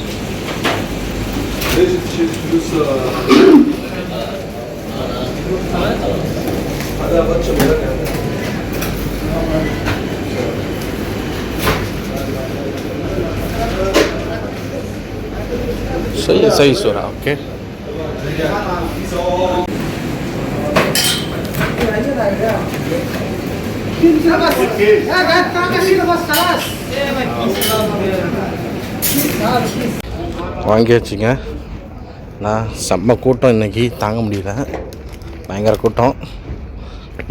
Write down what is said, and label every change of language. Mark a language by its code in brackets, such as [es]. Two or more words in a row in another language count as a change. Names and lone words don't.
[ar] ليش تشيل فلوس؟ هذا بتشوف सही सोरा ओके. [ta] வாங்கியாச்சுங்க. நான் செம்ம கூட்டம் இன்றைக்கி, தாங்க முடியல, பயங்கர கூட்டம்.